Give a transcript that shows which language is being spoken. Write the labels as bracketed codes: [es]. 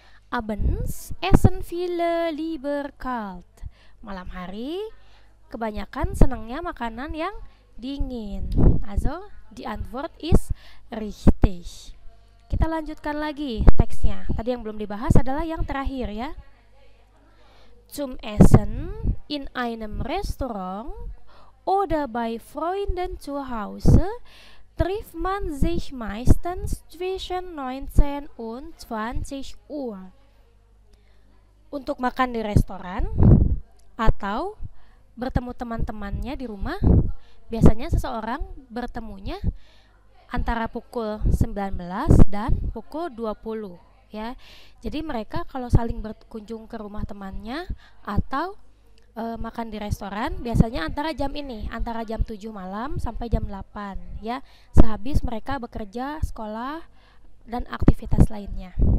[de] Abends essen viele lieber kalt. [id] Malam hari kebanyakan senangnya makanan yang dingin. [de] Also die Antwort ist richtig. [id] Kita lanjutkan lagi teksnya. Tadi yang belum dibahas adalah yang terakhir ya. [de] Zum Essen in einem Restaurant oder bei Freunden zu Hause trifft man sich meistens zwischen 19 und 20 Uhr. [id] Untuk makan di restoran atau bertemu teman-temannya di rumah, biasanya seseorang bertemunya antara pukul 19 dan pukul 20 ya. Jadi mereka kalau saling berkunjung ke rumah temannya atau makan di restoran biasanya antara jam ini, antara jam 7 malam sampai jam 8 ya, sehabis mereka bekerja, sekolah dan aktivitas lainnya.